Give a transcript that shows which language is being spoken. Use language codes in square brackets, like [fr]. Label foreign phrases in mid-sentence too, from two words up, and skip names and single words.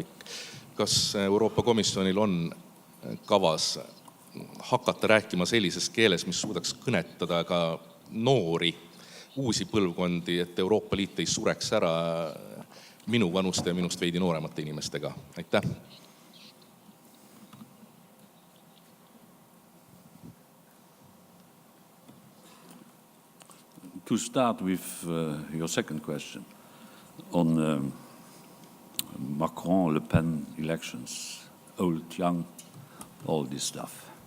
[et] Kas Euroopa Komisjonil on kavas hakata rääkima sellises keeles, mis suudaks kõnetada ka noori, uusi põlvkondi, et Euroopa Liit ei sureks ära minu vanuste ja minust veidi nooremate inimestega? Aitäh! [en] To start with your second question on Macron-Le Pen elections, old, young, all this stuff.